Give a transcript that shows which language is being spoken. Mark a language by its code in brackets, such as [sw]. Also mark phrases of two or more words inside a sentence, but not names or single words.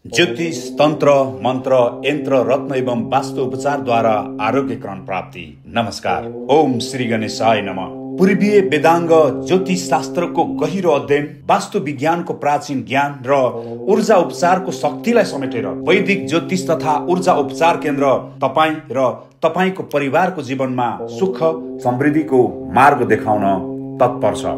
[ne] ज्योतिष तंत्र मंत्र यंत्र रत्न एवं वास्तु उपचार द्वारा आरोग्यकरण प्राप्ति। [sa] नमस्कार। ओम श्री गणेशाय नमः। [ne] पूर्वीय वेदांग ज्योतिष शास्त्र को गहिरो अध्ययन, वास्तु विज्ञान को प्राचीन ज्ञान र ऊर्जा उपचार को शक्तिलाई समेटेर वैदिक ज्योतिष तथा ऊर्जा उपचार केन्द्र तपाई र तपाईको परिवारको जीवनमा सुख समृद्धिको मार्ग देखाउन तत्पर छ।